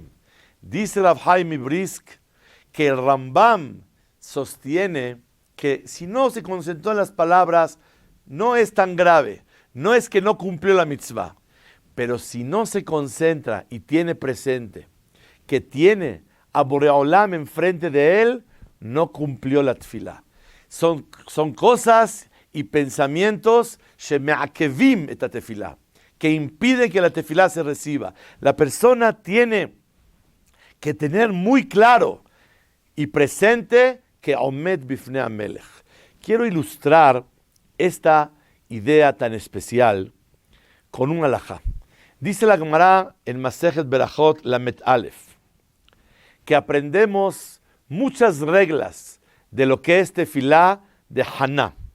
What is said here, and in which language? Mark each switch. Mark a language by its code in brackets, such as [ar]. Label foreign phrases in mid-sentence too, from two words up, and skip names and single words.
[es] Dice Rav Haim Brisk que el Rambam sostiene que si no se concentró en las palabras, no es tan grave, no es que no cumplió la mitzvah, pero si no se concentra y tiene presente que tiene a Boreolam enfrente de él, no cumplió la tefilá. Son cosas y pensamientos [he] שמעכבים את תפילה, [es] que impiden que la tefilá se reciba. La persona tiene que tener muy claro y presente que [he] עומד בפני המלך. [es] Quiero ilustrar esta idea tan especial con un halajá. Dice la Gemara en Masejet Berajot Lamet Aleph que aprendemos muchas reglas de lo que es tefilá de Haná.